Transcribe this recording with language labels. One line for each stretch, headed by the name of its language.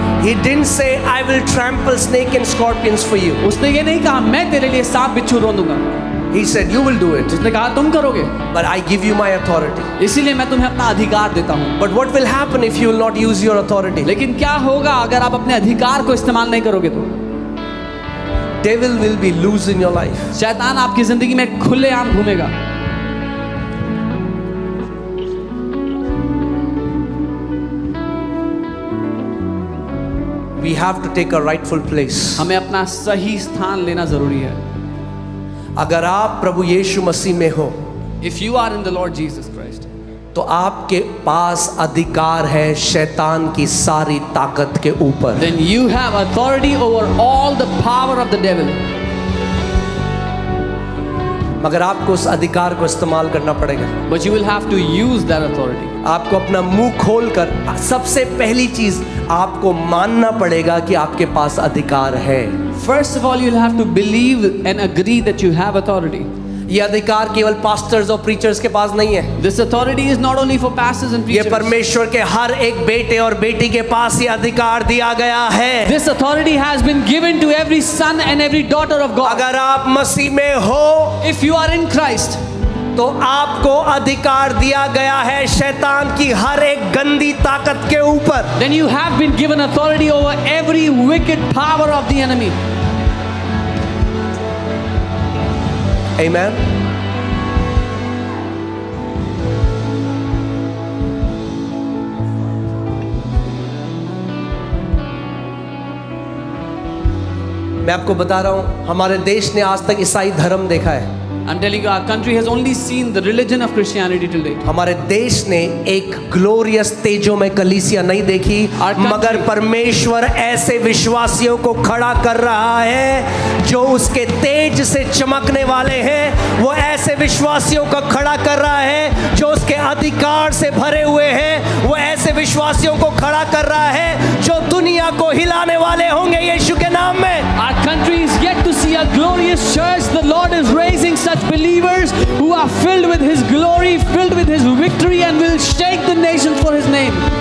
English: He didn't say, I will trample snake and scorpions for you.
Hindi: उसने ये नहीं कहा मैं तेरे लिए सांप बिच्छू रौंदूंगा।
English: He said, you will do it,
Hindi: उसने कहा तुम करोगे,
English: but I give you my authority.
Hindi: इसीलिए मैं तुम्हें अपना अधिकार देता हूँ।
English: But what will happen if you will not use your authority?
Hindi: लेकिन क्या होगा अगर आप अपने अधिकार को इस्तेमाल नहीं करोगे तो?
English: Devil will be loose in your life.
Hindi: शैतान आपकी जिंदगी में खुलेआम घूमेगा।
English: we have to take a rightful place.
Hindi: हमें अपना सही स्थान लेना जरूरी है. अगर आप प्रभु यीशु मसीह में हो,
English: If you are in the Lord Jesus Christ,
Hindi: तो आपके पास अधिकार है शैतान की सारी ताकत के ऊपर.
English: then you have authority over all the power of the devil.
Hindi: मगर आपको उस अधिकार को इस्तेमाल करना पड़ेगा.
English: But you will have to use that authority.
Hindi: आपको अपना मुंह खोलकर सबसे पहली चीज आपको मानना पड़ेगा कि आपके पास अधिकार है.
English: First of all, you'll have to believe and agree that you have authority.
Hindi: ये अधिकार केवल पास्टर्स और प्रीचर्स के पास नहीं है.
English: This authority is not only for pastors and
Hindi: ये
English: preachers.
Hindi: परमेश्वर के हर एक बेटे और बेटी के पास ये अधिकार दिया गया है.
English: This authority has been given to every son and every daughter of God.
Hindi: अगर आप मसीह में हो,
English: If you are in Christ,
Hindi: तो आपको अधिकार दिया गया है शैतान की हर एक गंदी ताकत के ऊपर.
English: then you have been given authority over every wicked power of the enemy. Amen.
Hindi: मैं आपको बता रहा हूं, हमारे देश ने आज तक ईसाई धर्म देखा है.
English: I'm telling you, our country has only seen the religion of Christianity till date.
Hindi: हमारे देश ने एक ग्लोरियस तेजों में कलीसिया नहीं देखी, मगर परमेश्वर ऐसे विश्वासियों को खड़ा कर रहा है जो उसके तेज से चमकने वाले हैं. वो ऐसे विश्वासियों को खड़ा कर रहा है जो उसके अधिकार से भरे हुए हैं. वो ऐसे विश्वासियों को खड़ा कर रहा है जो दुनिया को हिलाने वाले होंगे यीशु के नाम में.
English: Our country is yet to see a glorious church. The Lord is raising such believers who are filled with His glory, filled with His victory, and will shake the nations for His name.